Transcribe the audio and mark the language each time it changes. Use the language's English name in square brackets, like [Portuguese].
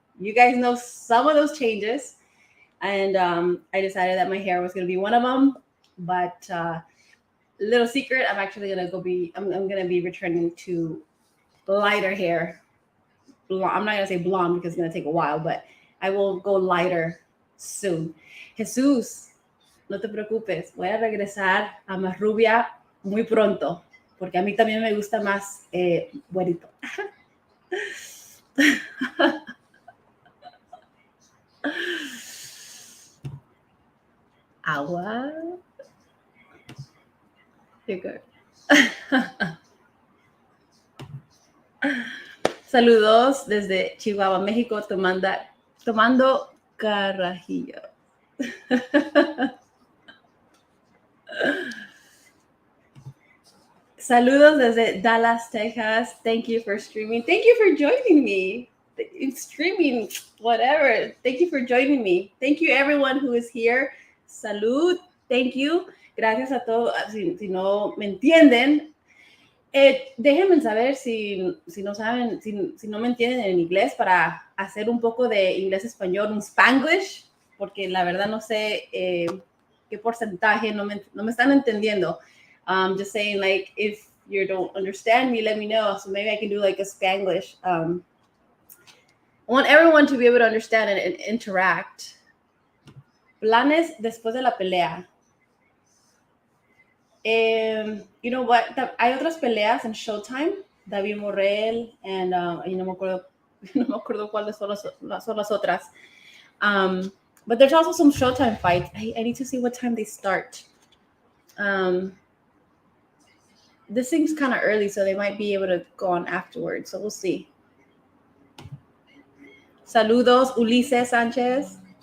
[English] You guys know some of those changes. And I decided that my hair was going to be one of them. But little secret, I'm actually going to I'm going to be returning to lighter hair. I'm not going to say blonde because it's going to take a while, but I will go lighter soon. [Spanish] Jesús, no te preocupes. Voy a regresar a más rubia muy pronto, porque a mí también me gusta más güerito. Agua. [English] You're good. [Spanish] Saludos desde Chihuahua, México, tomando carajillo. Saludos desde Dallas, Texas. [English] Thank you for streaming. Thank you for joining me. Streaming, whatever. Thank you for joining me. Thank you, everyone who is here. [Spanish] Salud. [English] Thank you. [Spanish] Gracias a todos. Si no me entienden, déjenme saber si no saben, si no me entienden en inglés para hacer un poco de inglés-español, un Spanglish, porque la verdad no sé qué porcentaje no me están entendiendo. [English] Just saying, like, if you don't understand me, let me know. So maybe I can do like a Spanglish. I want everyone to be able to understand and interact. [Spanish] Planes después de la pelea. [English] You know what? [Spanish] Hay otras peleas en Showtime. David Morrell and y no me acuerdo cuáles son las otras. [English] But there's also some Showtime fights. I need to see what time they start. This seems kind of early, so they might be able to go on afterwards. So we'll see. [Spanish] Saludos, Ulises Sanchez.